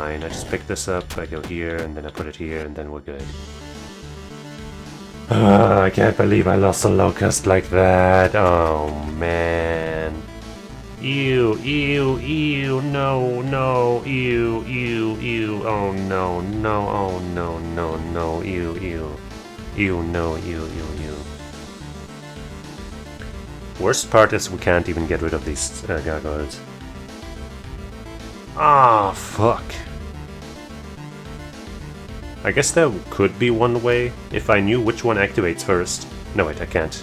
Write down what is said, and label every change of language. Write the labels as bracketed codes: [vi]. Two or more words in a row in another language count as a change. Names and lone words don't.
[en] I just pick this up, I go here, and then I put it here, and then we're good. I can't believe I lost a locust like that. Oh, man. Ew, ew, ew, no, no, ew, ew, ew, oh no, no, oh no, no, no, ew, ew, ew, no, ew, ew, ew. Worst part is we can't even get rid of these gargoyles. Ah, fuck. I guess there could be one way, if I knew which one activates first. No, wait, I can't.